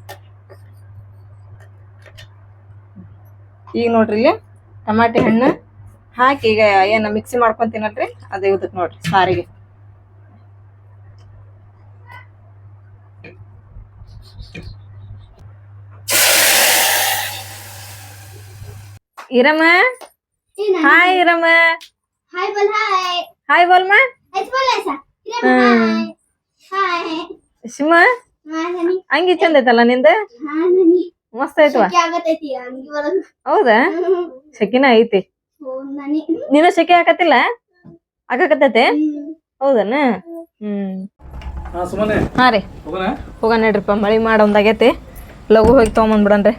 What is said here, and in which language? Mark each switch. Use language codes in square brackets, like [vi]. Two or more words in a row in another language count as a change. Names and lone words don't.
[kn] ಈಗ ನೋಡ್ರಿ ಇಲ್ಲಿ ಟಮಾಟೆ ಹಣ್ಣು ಹಾಕಿ ಈಗ ಏನ ಮಿಕ್ಸಿ ಮಾಡ್ಕೊಂತೀನಲ್ರಿ ಅದೇ ಇದಕ್ ನೋಡ್ರಿ ಸಾರಿಗೆ. ಇರಮ್ಮ ಹಾಯ್ ಇರಮ್ಮ [hi] हाय बोल हाय हाय बोलमा ऐसे बोल ऐसा हाय [kn] ಶಿಮ [hi] हाय ननी [kn] ಅಂಗಿ ಚಂದ ಐತಲ್ಲ ನಿಂದ [hi] हां ननी [kn] ಮಸ್ತ್ ಐತವಾ. क्या ಆಗತೈತಿ ಅಂಗಿ ಒಳಗ ಹೌದಾ ಶಕಿನ ಐತಿ. ಓ ನನಿ ನೀನು ಶೆಕೆ ಹಾಕತ್ತಿಲ್ಲ ಹಾಕಕತ್ತೈತೆ ಹೌದನ. ಸುಮ್ಮನೆ ಹಾ ರೀ ಹೋಗ ನಡ್ರಿಪ್ಪ ಮಳಿ ಮಾಡೊಂದಾಗೈತಿ ಲಘು ಹೋಗಿ ತೊಗೊಂಬಂದ್ಬಿಡನ್ರಿ.